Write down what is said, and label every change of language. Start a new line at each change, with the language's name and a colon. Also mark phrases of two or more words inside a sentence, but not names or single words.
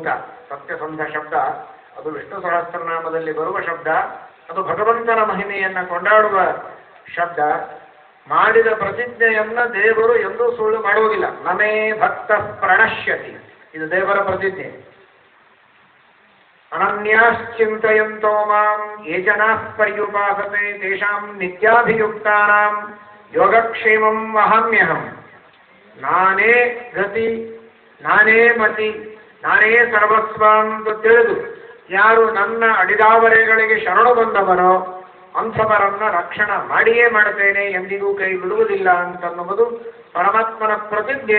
Kannada: ಸತ್ಯಸಂಧ ಶಬ್ದ ಅದು ವಿಷ್ಣು ಸಹಸ್ರನಾಮದಲ್ಲಿ ಬರುವ ಶಬ್ದ, ಅದು ಭಗವಂತನ ಮಹಿಮೆಯನ್ನ ಕೊಂಡಾಡುವ ಶಬ್ದ. ಮಾಡಿದ ಪ್ರತಿಜ್ಞೆಯನ್ನ ದೇವರು ಎಂದೂ ಸುಳ್ಳು ಮಾಡುವುದಿಲ್ಲ.
Sanskrit: ನಮೇ ಭಕ್ತ ಪ್ರಣಶ್ಯತಿ,
Kannada: ಇದು ದೇವರ ಪ್ರತಿಜ್ಞೆ.
Sanskrit: ಅನನ್ಯಾಶ್ಚಿಂತಯಂತೋ ಮಾಂ ಯೇ ಜನಾಃ ಪರ್ಯುಪಾಸತೆ ತೇಷಾಂ ನಿತ್ಯಾಭಿಯುಕ್ತಾನಾಂ ಯೋಗಕ್ಷೇಮಂ ವಹಾಮ್ಯಹಂ.
Kannada: ನಾನೇ ಗತಿ, ನಾನೇ ಮತಿ, ನಾನೇ ಸರ್ವಸ್ವ ಅಂತ ತಿಳಿದು ಯಾರು ನನ್ನ ಅಡಿದಾವರೆಗಳಿಗೆ ಶರಣು ಬಂದವನೋ ಅಂಥವರನ್ನ ರಕ್ಷಣೆ ಮಾಡಿಯೇ ಮಾಡುತ್ತೇನೆ, ಎಂದಿಗೂ ಕೈ ಬಿಡುವುದಿಲ್ಲ ಅಂತನ್ನುವುದು ಪರಮಾತ್ಮನ ಪ್ರತಿಜ್ಞೆ.